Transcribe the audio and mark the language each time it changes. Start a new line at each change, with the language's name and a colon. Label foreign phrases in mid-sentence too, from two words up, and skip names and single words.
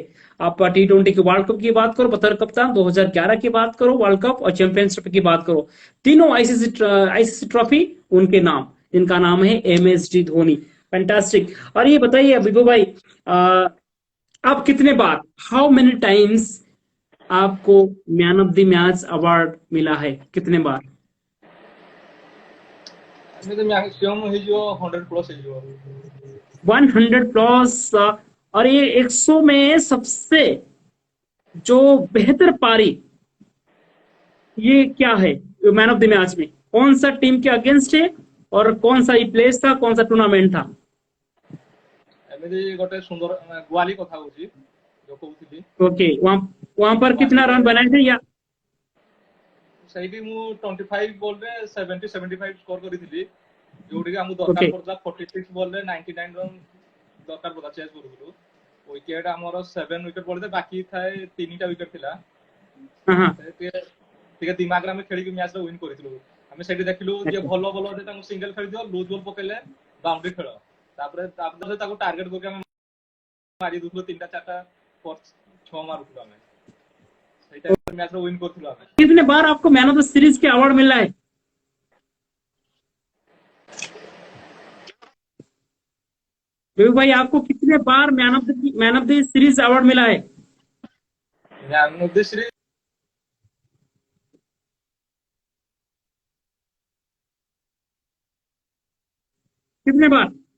Hindi: आप T20 की
English: World Cup
Hindi: की बात करो, बतौर कप्तान 2011 की बात करो,
English: World Cup
Hindi: और चैंपियनशिप की बात करो, तीनों
English: ICC trophy
Hindi: उनके नाम, जिनका नाम है MSD धोनी। फैंटास्टिक। और ये बताइए विभू भाई, आप कितने बार,
English: how many times
Hindi: आपको
English: man of the match award
Hindi: मिला है? कितने बार?
Odia: ଏମିତି ମ୍ୟାକ୍ସିମମ୍ ହେଇଯିବ 100 ପ୍ଲସ୍ ହେଇଯିବ।
Hindi: 100 प्लस। और ये 100 में सबसे जो बेहतर पारी, ये क्या है
English: man of the match
Hindi: में? कौन सा टीम के अगेंस्ट है और कौन सा प्लेस था, कौन सा टूर्नामेंट था?
Odia: ଏମିତି ଗୋଟେ ସୁନ୍ଦର ଗୁଆଲି କଥା ହଉଛି ଯୋଉ କହୁଥିଲି।
Hindi: ओके, वहां वहां पर कितना रन बनाए थे? या
Odia: ସେଇଠି ମୁଁ 25 ବଲରେ 70-75 ସ୍କୋର କରିଥିଲି, ଯୋଉଠିକି ଆମକୁ
Hindi: ओके।
Odia: ଦରକାର ପଡୁଥିଲା 46 ବଲରେ 99 ରନ୍ ଦରକାର ପଡୁଥିଲା, ଚେସ୍ କରୁଥିଲୁ। ୱିକେଟ ଆମର 7 ୱିକେଟ ପଡିଥିଲା, ବାକି ଥାଏ 3ଟା ୱିକେଟ ଥିଲା।
Hindi: हाँ।
Odia: ଟିକେ ଦିମାଗରେ ଆମେ ଖେଳିକି ମ୍ୟାଚରେ ୱିନ୍ କରିଥିଲୁ। ଆମେ ସେଇଠି ଦେଖିଲୁ ଯେ ଭଲ ଭଲ ଅଛି ତାଙ୍କୁ ସିଙ୍ଗଲ ଖେଳିଦିଅ,
English: loose ball
Odia: ପକେଇଲେ ବାଉଣ୍ଡରୀ ଖେଳ। ତାପରେ ତାକୁ ଟାର୍ଗେଟ କରିକି ଆମେ ମାରି ଦଉଥିଲୁ, 3ଟା 4ଟା 6 ମାରୁଥିଲୁ ଆମେ। ସେଇଟା ମ୍ୟାଚରେ ୱିନ୍ କରିଥିଲୁ ଆମେ।
Hindi: कितने बार आपको
English: man of the series
Hindi: के अवार्ड मिला है? विभू भाई, आपको कितने बार
English: man of the series award
Hindi: मिला है?
English: man of the series
Hindi: कितने बार?